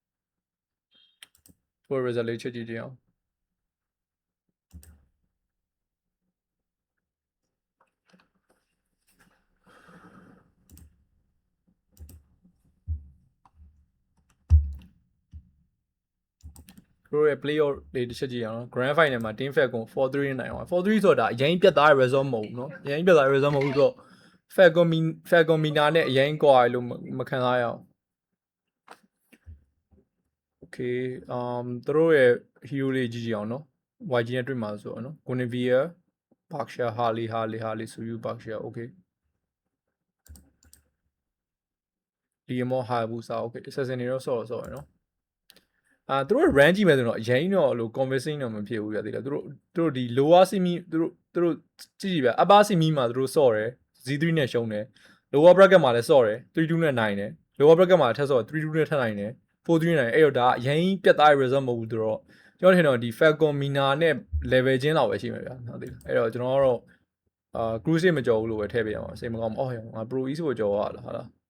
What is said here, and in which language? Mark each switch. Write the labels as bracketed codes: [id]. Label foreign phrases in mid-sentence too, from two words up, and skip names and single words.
[my] သူတို့ result လေးချက်ကြည့်ကြအောင်သူတို့ရဲ့ playoff လေးတစ်ချက်ကြည့်အောင်နော် [en] grand final [my] မှာ Team Falcon 4-3 နိုင်အောင် 4-3 ဆိုတာအရင်ပြတ်သားတဲ့ result မဟုတ်ဘူးနော်အရင်ပြတ်သားတဲ့ result မဟုတ်ဘူးဆိုတော့ Falcon Mina နဲ့အရင်ကွာလို့မခံစားရအောင် Okay သူတို့ရဲ့ hero လေးကြည့်ကြအောင်နော် YG နဲ့တွေ့မှာဆိုတော့နော် Guinevere Berkshire Harley Suyu Berkshire okay Liamore Hayabusa okay assassin တွေတော့ဆော့ရနော်သူတို့ range ကြည့်မယ်ဆိုတော့အရင်တော့လို့ convincing တော့မဖြစ်ဘူးပြသေးတယ်သူတို့ဒီ [en] lower semi [my] သူတို့ကြည့်ပြ [en] upper semi [my] မှာသူတို့ဆော့တယ် Z3 နဲ့ရှုံးတယ် [en] lower bracket [my] မှာလည်းဆော့တယ် 3-2 နဲ့နိုင်တယ် [en] lower bracket [my] မှာထပ်ဆော့ 3-2 နဲ့ထပ်နိုင်တယ် 4-3 နိုင်အဲ့တော့ဒါအရင်ပြတ်သား result မဟုတ်ဘူးသူတော့ကျွန်တော်ထင်တော့ဒီ Falcon Mina နဲ့ level ချင်းလောက်ပဲရှိမှာဗျာဟုတ်သေးလားအဲ့တော့ကျွန်တော်ကတော့cruise မကြော်ဘူးလို့ပဲထည့်ပေးရမှာစိတ်မကောင်းဘူးအော်ငါ [en] pro east [my] ကိုကြော်ရလားဟာလား